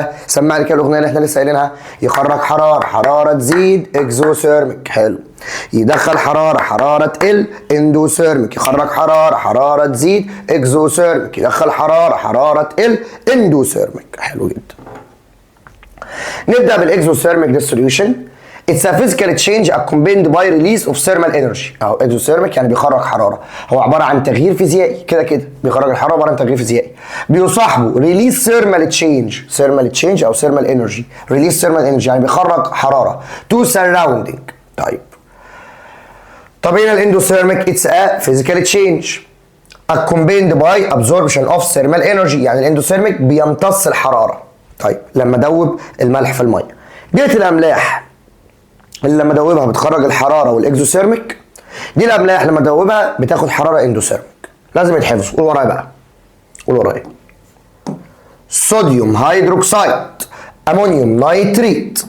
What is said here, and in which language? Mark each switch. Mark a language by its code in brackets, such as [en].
[ar] ها سمعني كده الاغنيه اللي احنا لسه قايلينها. يخرج حراره تزيد اكزوثيرميك. حلو. يدخل حراره تقل اندوثيرميك. يخرج حراره تزيد اكزوثيرميك. يدخل حراره تقل اندوثيرميك. حلو جدا. نبدا بالاكزوثيرميك ديسوليوشن. [en] It's a physical change accompanied by release of thermal energy. [ar] أو exothermic يعني بيخرج حرارة، هو عبارة عن تغيير فيزيائي كده بيخرج الحرارة عبارة عن تغيير فيزيائي. [en] بيصاحبه release thermal change أو thermal energy. release thermal energy [ar] يعني بيخرج حرارة [en] to surrounding. [ar] طب هنا الاندوثيرميك [en] it's a physical change accompanied by absorption of thermal energy، [ar] يعني الاندوثيرميك بيمتص الحرارة. طيب لما دوب الملح في المية، ديت الأملاح اللي لما ادوبها بتخرج الحراره والاكزوثيرميك، دي الاملاح لما ادوبها بتاخد حراره اندوثيرميك. لازم يتحفظ. قول ورايا بقى، قول ورايا. صوديوم هيدروكسيد، امونيوم نيتريت.